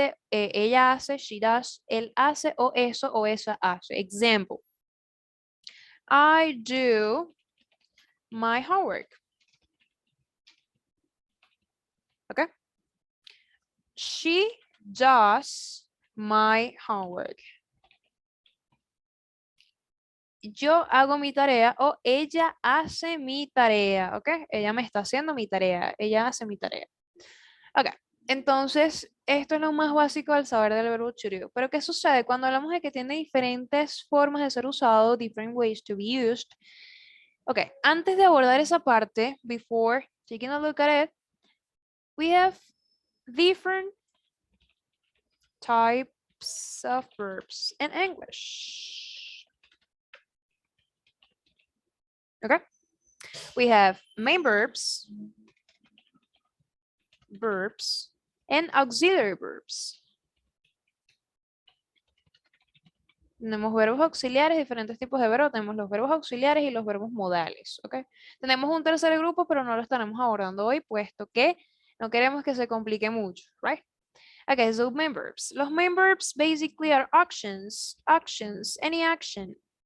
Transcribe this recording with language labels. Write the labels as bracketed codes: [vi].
[es] Ella hace, [en] she does, [es] él hace, o eso, o esa hace. [en] Example, I do my homework. Okay? She does my homework. [es] Yo hago mi tarea o ella hace mi tarea, ¿ok? Ella me está haciendo mi tarea, ella hace mi tarea. Ok, entonces esto es lo más básico del saber del verbo to do. Pero ¿qué sucede? Cuando hablamos de que tiene diferentes formas de ser usado, [en] different ways to be used. Ok, [es] antes de abordar esa parte, [en] before taking a look at it, we have different types of verbs in English. Okay, we have main verbs, and auxiliary verbs. [es] Tenemos verbos auxiliares, diferentes tipos de verbos. Tenemos los verbos auxiliares y los verbos modales, ¿ok? Tenemos un tercer grupo, pero no lo estaremos abordando hoy, puesto que no queremos que se complique mucho, right? [en] Okay, so main verbs. Los main verbs basically are actions, any action.